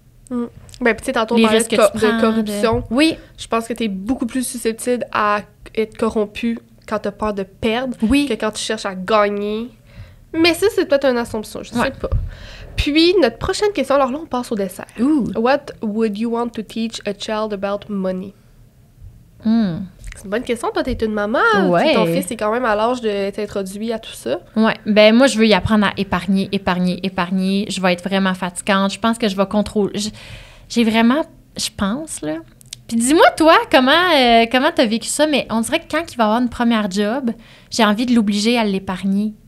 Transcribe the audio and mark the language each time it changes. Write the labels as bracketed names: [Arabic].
[French] Ben, puis tu sais, tantôt, on parlait de corruption. Oui. Je pense que tu es beaucoup plus susceptible à être corrompu quand tu as peur de perdre que quand tu cherches à gagner. Mais ça, c'est peut-être une assumption, je sais pas. Puis, notre prochaine question, alors là, on passe au dessert. [English] What would you want to teach a child about money? [French] C'est une bonne question. Toi, t'es une maman. Puis ton fils est quand même à l'âge de t'introduire à tout ça. Oui. Ben moi, je veux y apprendre à épargner. Je vais être vraiment fatigante. Je pense que je vais contrôler. J'ai vraiment... Je pense, là... Puis dis-moi, toi, comment t'as vécu ça? Mais on dirait que quand il va avoir une première job, j'ai envie de l'obliger à l'épargner.